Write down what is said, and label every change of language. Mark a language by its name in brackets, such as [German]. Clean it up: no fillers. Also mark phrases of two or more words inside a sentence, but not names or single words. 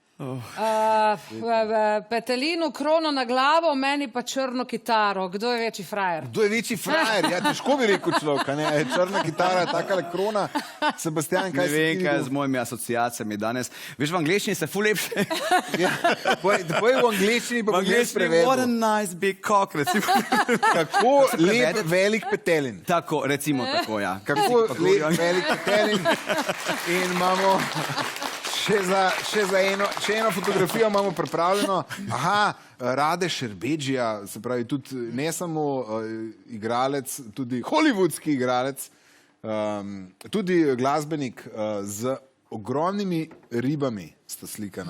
[Slovenian] Petelinu krono na glavo, meni pa črno kitaro. Kdo je večji frajer? Kdo je večji frajer? Ja, težko bi rekel človek, ne? Črna kitara, takale krona. Sebastian, kaj si ti videl? Ne vem, kaj z mojimi asociacijami danes. Veš, v angleščini se ful lepše. Ja, povej v angleščini, pa bom jaz prevedel. [English] What a nice big cock, [Slovenian] recimo. Kako lep velik petelin. Tako, recimo tako, ja. Kako lep velik petelin. In imamo še eno fotografijo imamo pripravljeno. Aha, Rade Šerbedžija, se pravi tudi ne samo igralec, tudi hollywoodski igralec, tudi glasbenik z ogromnimi ribami sta slikana.